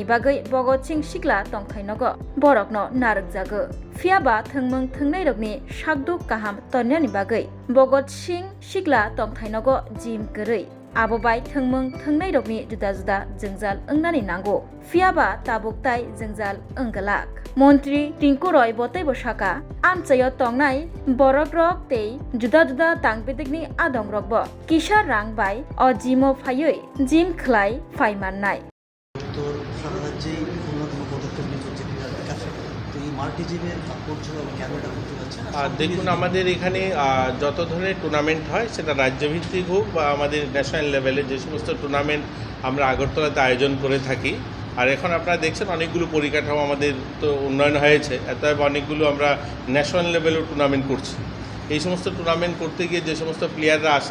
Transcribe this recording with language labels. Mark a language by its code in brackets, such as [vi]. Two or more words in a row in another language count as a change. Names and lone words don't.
[trk] bagai Bogot Singh Shikla tongthainogo borokno narakjago fiaba thangmung thangnai rokni sakduk kaham tonyani bagai Bogot Singh Shikla tongthainogo gym gărui abobai thangmung thangnai rokni juda juda jengjal ongnani nango fiaba tabuktai jengjal ongalak Montri Tinkoroi Botai Bosaka Amchayo Tongnai Borokrok Tei Juda Juda Tangpedekni Adongrokbo Kisha Rangbai O Jimo Phayoi Jim Khlai Phaimannai [bn] তোর সারা রাজ্যে অন্যতম পদক্ষেপ নিচ্ছে তো এই [en] multi gym [bn] করছো কেন এটা করতে যাচ্ছে দেখুন আমাদের এখানে যত ধরনের টুর্নামেন্ট হয় সেটা রাজ্যভিত্তিক হোক বা আমাদের [en] national level [bn] যে সমস্ত টুর্নামেন্ট আমরা আগরতলাতে আয়োজন করে থাকি আর এখন আপনারা দেখছেন অনেকগুলো পরিকাঠামো আমাদের তো উন্নয়ন হয়েছে অতএব অনেকগুলো আমরা [en] national level [bn] টুর্নামেন্ট করছি এই সমস্ত টুর্নামেন্ট করতে গিয়ে যে সমস্ত প্লেয়াররা আসে